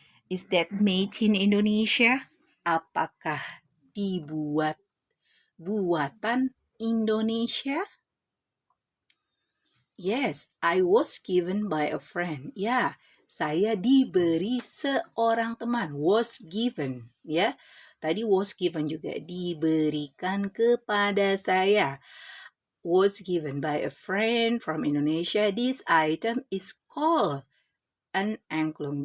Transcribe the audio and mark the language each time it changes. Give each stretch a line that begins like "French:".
English: Is that made in Indonesia?
Indonesian: Apakah buatan Indonesia?
English: Yes, I was given by a friend.
Indonesian: Ya, saya diberi seorang teman. Was given, ya. Tadi was given juga diberikan kepada saya.
English: Was given by a friend from Indonesia. This item is called an angklung.